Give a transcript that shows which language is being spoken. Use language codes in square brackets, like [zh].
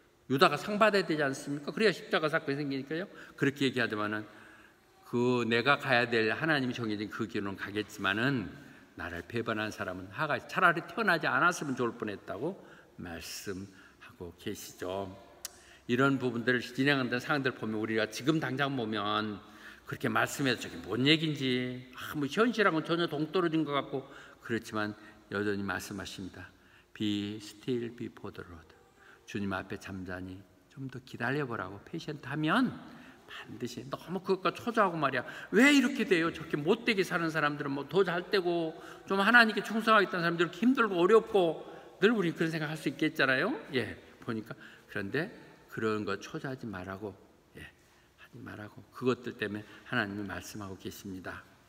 [ko] 유다가 상 받아야 되지 않습니까? 그래야 십자가 사건이 생기니까요. 그렇게 얘기하지만은 그 내가 가야 될 하나님이 정해진 그 길은 가겠지만은 나를 배반한 사람은 하가 차라리 태어나지 않았으면 좋을 뻔했다고 말씀하고 계시죠. 이런 부분들을 진행하는 상황들 보면 우리가 지금 당장 보면 그렇게 말씀해서 저게 뭔 얘기인지 뭐 현실하고는 전혀 동떨어진 것 같고 그렇지만 여전히 말씀하십니다. [en] Be still before the Lord. [ko] 주님 앞에 잠잠히 좀 더 기다려보라고 페이션트하면 반드시 너무 그것과 초조하고 말이야. 왜 이렇게 돼요? 저렇게 못되게 사는 사람들은 뭐 더 잘 되고 좀 하나님께 충성하겠다는 사람들은 이렇게 힘들고 어렵고 늘 우리 그런 생각할 수 있겠잖아요. 예, 보니까 그런데 그런 거 초조하지 말라고 하지 말라고 그것들 때문에 하나님이 말씀하고 계십니다.